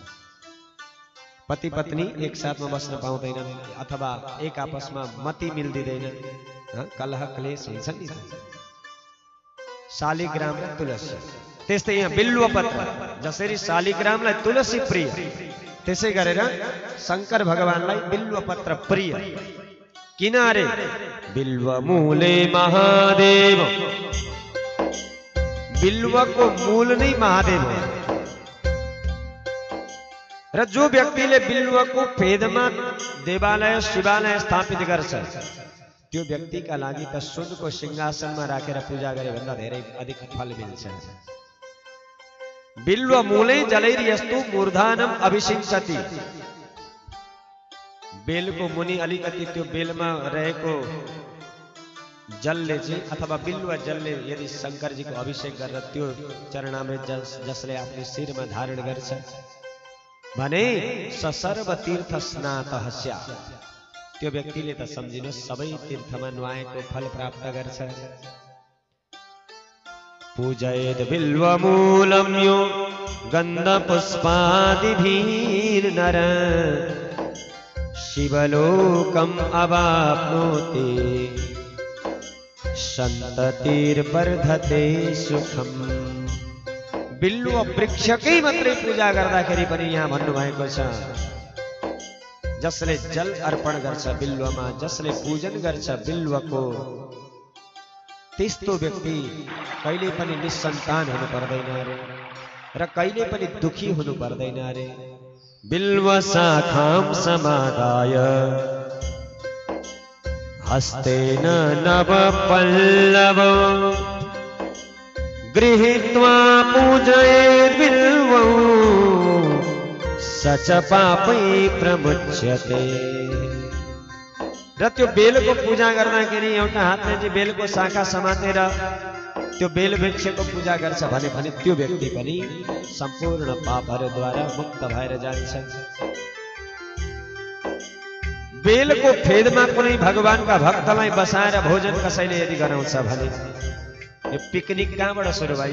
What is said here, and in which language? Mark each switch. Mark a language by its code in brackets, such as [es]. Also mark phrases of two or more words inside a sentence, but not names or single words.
[ne] पति पत्नी एक साथमा बस्न पाउँदैनन् अथवा एक आपसमा मति मिल्दिदैन, कलह क्लेश हुन्छ नि। शालिग्राम र तुलसी त्यस्तै यहाँ बिल्वपत्र, जसरी शालिग्रामलाई तुलसी प्रिय त्यसै गरेर शंकर भगवानलाई बिल्वपत्र प्रिय। किन अरे [sa] बिल्व मूले महादेव, [ne] बिल्वको मूल नै महादेव हो। र जो व्यक्तिले बिल्वको फेदमा देवालय शिवालय स्थापित गर्छ त्यो व्यक्तिका लागि त सुनको सिंहासनमा राखेर पूजा गरे भन्दा धेरै अधिक फल मिल्छ। [sa] बिल्व मूलै जलैर्यस्तु मूर्धानम अभिषिञ्चति। [ne] बेलको मुनि अलिकति त्यो बेलमा रहेको जलले चाहिँ अथवा बिल्व जलले यदि शंकरजीको अभिषेक गरेर त्यो चरणामृत जसले आफ्नो शिरमा धारण गर्छ भने [sa] स सर्व तीर्थ स्नातः स्यात्। [ne] त्यो व्यक्तिले त सम्झिनुहोस् सबै तीर्थमा नुहाएको फल प्राप्त गर्छ। [sa] पूजयेद बिल्वमूलं यो गन्धपुष्पादिभिर्नर शिवलोकम् अवाप्नोति सन्ततिर्वर्धते सुखम्। [ne] बिल्व वृक्षकै मात्रै पूजा गर्दाखेरि पनि यहाँ भन्नुभएको छ जसले जल अर्पण गर्छ बिल्वमा, जसले पूजन गर्छ बिल्वको, त्यस्तो व्यक्ति कहिले पनि निसन्तान हुनु पर्दैन अरे र कहिले पनि दुखी हुनु पर्दैन अरे। [sa] बिल्व शाखां समादाय हस्तेन नव पल्लव गृहीत्वा पूजयेत् बिल्वं स च पापै प्रमुच्यते। [ne] र त्यो बेलको पूजा गर्दाखेरि एउटा हातले चाहिँ बेलको शाखा समातेर त्यो बेल वृक्षको पूजा गर्छ भने त्यो व्यक्ति पनि सम्पूर्ण पापहरूद्वारा मुक्त भएर जान्छ। बेलको फेदमा कुनै भगवानका भक्तलाई बसाएर भोजन कसैले यदि गराउँछ भने यो पिकनिक कहाँबाट सुरु भयो?